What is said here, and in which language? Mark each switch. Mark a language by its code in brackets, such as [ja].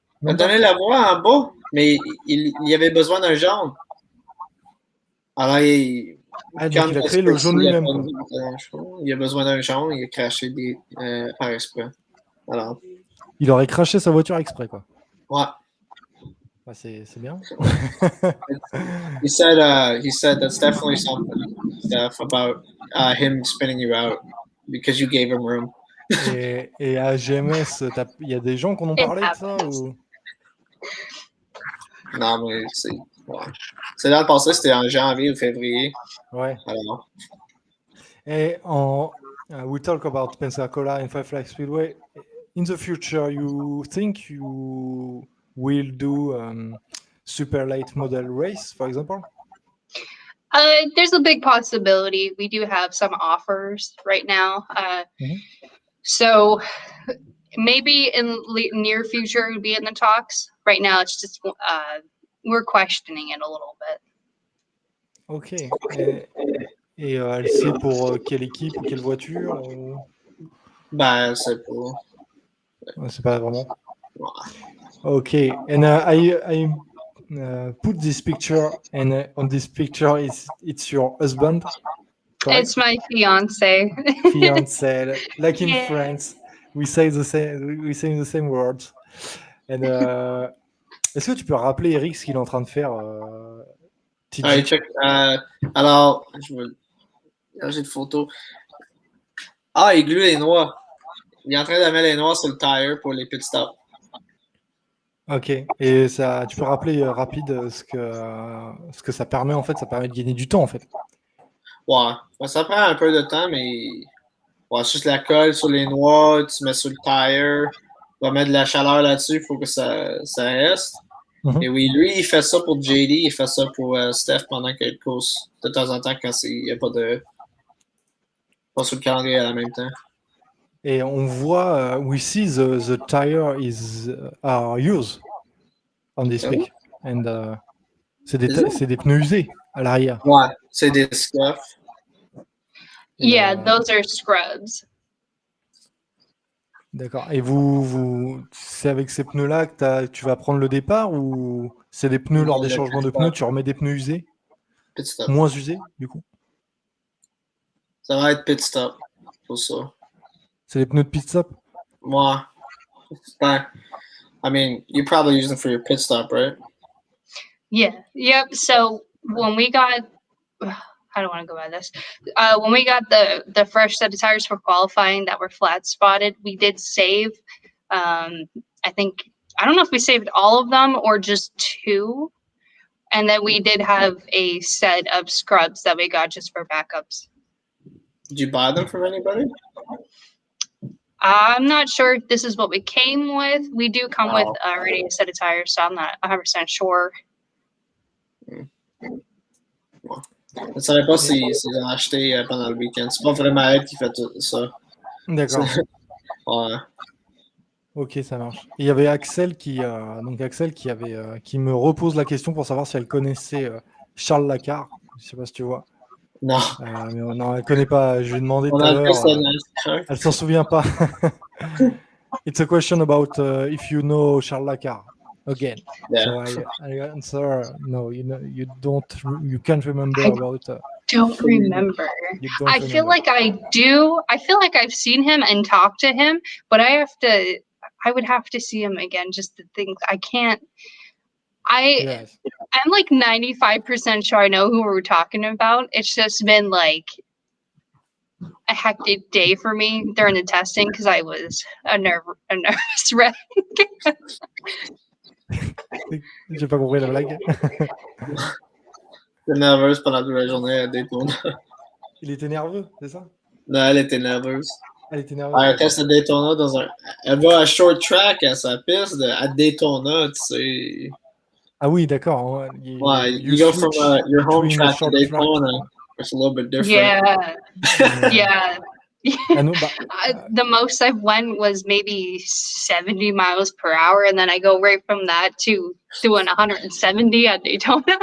[fr] Elle a donné la voix en bas, mais il avait besoin d'un jaune. Alors, il a créé le jaune lui-même. Il a besoin d'un jaune, il a craché par exprès. Alors. Il aurait craché sa voiture exprès, quoi. Ouais. Bah, c'est bien. [en] he said that's definitely something stuff about him spinning you out because you gave him room. [fr] Et à GMS, il y a des gens qui en ont parlé de ça ou... Non, mais Ouais. C'est l'an passé, c'était en janvier ou février. Ouais. Alors, [en] Et we talk about Pensacola and Five Flags Speedway. In the future, you think you will do super late model race, for example? There's a big possibility. We do have some offers right now. So maybe in near future it would be in the talks. Right now, it's just we're questioning it a little bit. Ok. [fr] Et elle sait pour quelle équipe ou quelle voiture ou... ben, c'est pas. Ouais, c'est pas vraiment. Ouais. [en] Okay, and I put this picture, and on this picture it's your husband, correct? It's my fiance. Fiancé, like in Yeah. France, we say the same words. [fr] And est-ce que tu peux rappeler Eric ce qu'il est en train de faire, TJ? Allez, check. Alors, j'ai une photo. Ah, il glue les noix. Il est en train de mettre les noix sur le tire pour les pit stops. Ok, et ça, tu peux rappeler rapide ce que ça permet en fait, ça permet de gagner du temps en fait. Ouais, ça prend un peu de temps, mais ouais, juste la colle sur les noix, tu mets sur le tire, tu vas mettre de la chaleur là-dessus, il faut que ça reste. Et oui, lui, il fait ça pour JD, il fait ça pour Steph pendant qu'il course de temps en temps quand il n'y a pas sur le calendrier à la même temps. Et on voit, [en] we see the tire are used on this week. [fr] And c'est des pneus usés à l'arrière. Ouais, c'est des scuffs. [en] Yeah, those are scrubs. [fr] D'accord. Et c'est avec ces pneus-là que tu vas prendre le départ ou c'est des pneus lors des changements de pneus, tu remets des pneus usés? Pit stop. Moins usés, du coup? Ça va être pit stop pour ça. C'est des pneus de pit stop? Ouais. [en] I mean, you probably use them for your pit stop, right? Yeah. Yep. So when we got, I don't want to go by this. When we got the fresh set of tires for qualifying that were flat spotted, we did save. I think, I don't know if we saved all of them or just 2. And then we did have a set of scrubs that we got just for backups. Did you buy them from anybody? I'm not sure if this is what we came with. We do come with already a set of tires, so I'm not 100% sure. [fr] Je ne savais pas s'ils ont acheté pendant le week-end. C'est pas vraiment elle qui fait tout ça. D'accord. Ouais. Ok, ça marche. Et il y avait Axel qui me repose la question pour savoir si elle connaissait Charles Lacar. Je sais pas si tu vois. Non. Mais non, elle connaît pas. Je lui ai demandé tout On à a l'heure. fait NASCAR. Elle s'en souvient pas. [en] It's a question about if you know Charles Lacar. Again. Yeah. So I answer no. You can't remember about. Don't remember. I feel like I do. I feel like I've seen him and talked to him, but I would have to see him again just to think. I can't. Yes. I'm like 95% sure I know who we're talking about. It's just been like a hectic day for me during the testing because I was a nervous wreck. [fr] J'ai pas compris la blague. Elle était nerveuse pendant toute la journée à Daytona. Il était nerveux, c'est ça? Non, elle était nerveuse. Elle était nerveuse. Elle teste à Daytona dans un. Elle va à short track à sa piste à Daytona, tu sais. Ah oui, d'accord. [en] Ouais, you go from your home track to Daytona. It's a little bit different. Yeah. Bah, the most I've went was maybe 70 miles per hour, and then I go right from that to doing 170 at Daytona.